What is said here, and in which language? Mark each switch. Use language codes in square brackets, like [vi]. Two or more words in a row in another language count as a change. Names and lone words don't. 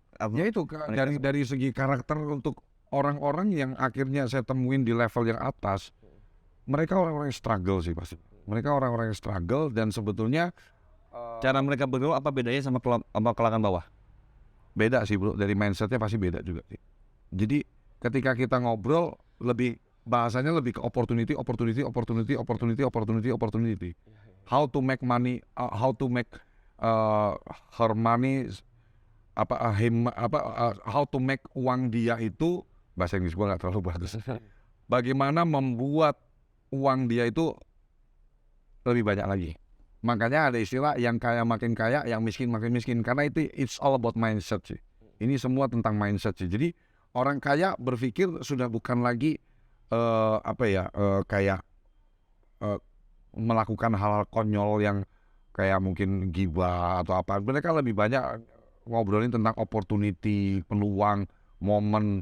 [id] Ya itu dari segi karakter untuk orang-orang yang akhirnya saya temuin di level yang atas, mereka orang-orang yang struggle sih pasti. Mereka orang-orang yang struggle dan sebetulnya cara mereka bergaul apa bedanya sama kalangan bawah? beda sih bro, dari mindsetnya pasti beda juga sih. Jadi ketika kita ngobrol lebih bahasanya lebih ke opportunity. [en] How to make money, how to make her money, how to make [id] uang dia itu, bahasa Inggris gua nggak terlalu bagus. Bagaimana membuat uang dia itu lebih banyak lagi. Makanya ada istilah yang kaya makin kaya, yang miskin makin miskin. Karena itu [en] it's all about mindset sih. [id] Ini semua tentang mindset sih. Jadi orang kaya berpikir sudah bukan lagi kayak melakukan hal-hal konyol yang kayak mungkin gibah atau apa. Mereka lebih banyak ngobrolin tentang opportunity, peluang, momen.